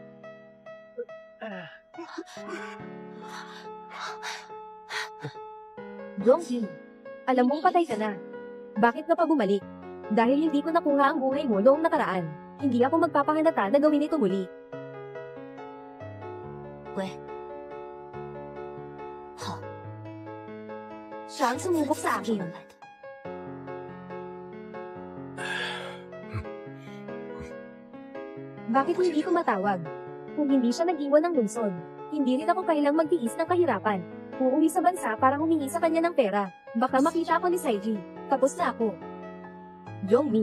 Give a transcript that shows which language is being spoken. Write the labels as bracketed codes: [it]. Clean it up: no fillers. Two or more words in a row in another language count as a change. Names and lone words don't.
[tl] Dongji, alam mong patay ka na. Bakit ka pa bumalik? Dahil hindi ko nakuha ang buhay mo noong nakaraan. Hindi ako magpapahanata na gawin ito muli. [zh] 喂，好， [tl] Siya ang sumubok sa [zh] 这 [tl] akin. [zh] 么来的。 [tl] Bakit hindi ko matawag? Kung hindi siya nag-iwan ng lungsod, hindi rin ako kailang magtiis ng kahirapan. Uuwi sa bansa para humingi sa kanya ng pera. Baka makita ako ni Saiji. Tapos na ako. Jongmi,